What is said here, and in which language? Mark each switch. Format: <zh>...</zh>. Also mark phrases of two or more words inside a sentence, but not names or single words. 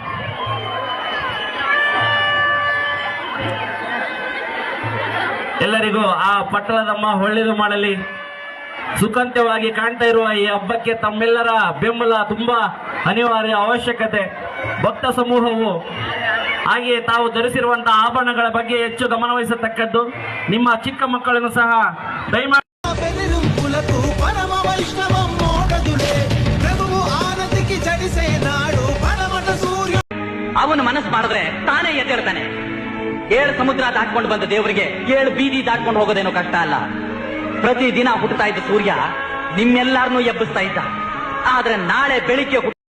<kn>ಎಲ್ಲರಿಗೂ ಆ ಪಟ್ಟಣದಮ್ಮ ಒಳ್ಳೆಯದು ಮಾಡಲಿ. ಸುಖಾಂತ್ಯವಾಗಿ ಕಾಣ್ತಾ ಇರುವ ಈ ಹಬ್ಬಕ್ಕೆ ತಮ್ಮೆಲ್ಲರ ಬೆಂಬಲ ತುಂಬಾ ಅನಿವಾರ್ಯ, ಅವಶ್ಯಕತೆ. ಭಕ್ತ ಸಮೂಹವು ಹಾಗೆಯೇ ತಾವು ಧರಿಸಿರುವಂತಹ ಆಭರಣಗಳ ಬಗ್ಗೆ ಹೆಚ್ಚು ಗಮನವಹಿಸತಕ್ಕದ್ದು. ನಿಮ್ಮ ಚಿಕ್ಕ ಮಕ್ಕಳನ್ನು ಸಹ ದಯಮಾಡಿ ಪರಮ ವೈಷ್ಣವಂ ಮೋಡದುಲೆ ಪ್ರಭುವು ಆನತಿಕಿ ಜಡಿಸೆ ನಾಡು ಪಡಮಟ ಸೂರ್ಯ. ಅವನು ಮನಸ್ಸು ಮಾಡಿದ್ರೆ ತಾನೇ ಎದ್ದೇಳ್ತಾನೆ. 7 ಸಮುದ್ರ ದಾಟ್ಕೊಂಡು ಬಂದ ದೇವರಿಗೆ 7 ಬೀದಿ ದಾಟ್ಕೊಂಡು ಹೋಗೋದೇನೋ ಕಷ್ಟ ಅಲ್ಲ. ಪ್ರತಿದಿನ ಹುಟ್ಟುತ್ತಾ ಇದ್ದ ಸೂರ್ಯ ನಿಮ್ಮೆಲ್ಲಾರನ್ನೂ ಎಬ್ಬಿಸ್ತಾ ಇದ್ದ. ಆದ್ರೆ ನಾಳೆ ಬೆಳಿಗ್ಗೆ</kn>